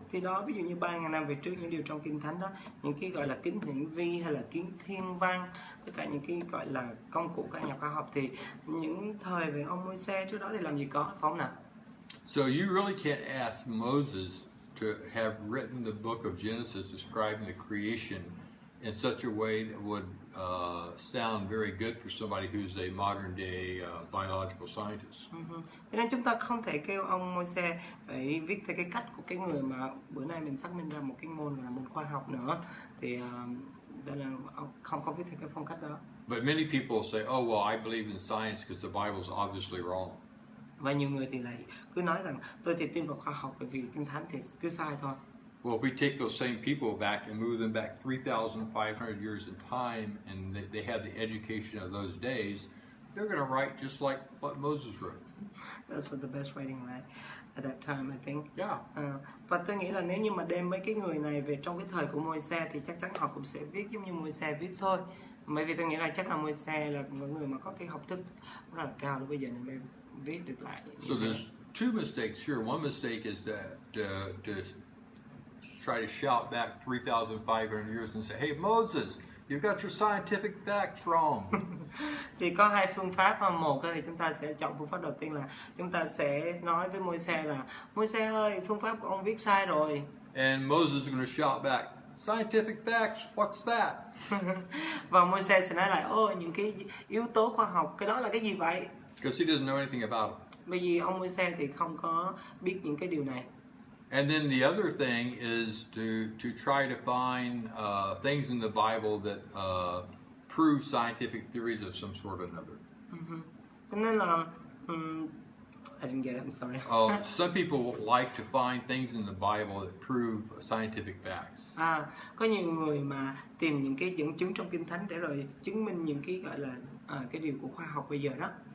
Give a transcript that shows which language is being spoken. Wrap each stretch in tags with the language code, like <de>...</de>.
<vi>Thì đó, ví dụ như 3.000 năm về trước, những điều trong Kinh Thánh đó, những cái gọi là kính hiển vi hay là kính thiên văn, tất cả những cái gọi là công cụ các nhà khoa học thì những thời về ông Môi-se trước đó thì làm gì có, phải không nào?</vi> <en>So you really can't ask Moses to have written the book of Genesis describing the creation in such a way that would sound very good for somebody who's a modern day biological scientist.</en> <vi>Cho nên chúng ta không thể kêu ông Môi-se phải viết theo cái cách của cái người mà bữa nay mình phát minh ra một cái môn là môn khoa học nữa, thì đây là không viết theo cái phong cách đó.</vi> <en>But many people say, oh well, I believe in science because the Bible is obviously wrong.</en> <vi>Và nhiều người thì lại cứ nói rằng tôi thì tin vào khoa học bởi vì Kinh Thánh thì cứ sai thôi.</vi> <en>Well, if we take those same people back and move them back 3,500 years in time, and they had the education of those days, they're going to write just like what Moses wrote. That's what the best writing, right? At that time, I think. Yeah.</en> <vi>Và tôi nghĩ là nếu như mà đem mấy cái người này về trong cái thời của Môi-se thì chắc chắn họ cũng sẽ viết giống như Môi-se viết thôi. Bởi vì tôi nghĩ là chắc là Môi-se là một người mà có cái học thức rất là cao đến bây giờ nên mới viết được lại.</vi> <en>So there's two mistakes here. One mistake is to try to shout back 3,500 years and say, hey Moses, you've got your scientific facts wrong.</en> <vi>Thì có hai phương pháp. Một thì chúng ta sẽ chọn phương pháp đầu tiên là chúng ta sẽ nói với Môi-se là Môi-se ơi, phương pháp của ông viết sai rồi.</vi> <en>And Moses is going to shout back, scientific facts, what's that?</en> <vi>Và Môi-se sẽ nói lại, những cái yếu tố khoa học, cái đó là cái gì vậy?</vi> <en>Because he doesn't know anything about it.</en> <vi>Bởi vì ông Môi-se thì không có biết những cái điều này.</vi> <en>And then the other thing is to try to find things in the Bible that prove scientific theories of some sort or another.</en> <vi>Cho nên là</vi> <en>I didn't get it, I'm sorry. Some people like to find things in the Bible that prove scientific facts.</en> <vi>Có nhiều người mà tìm những cái dẫn chứng trong Kinh Thánh để rồi chứng minh những cái gọi là cái điều của khoa học bây giờ đó.</vi>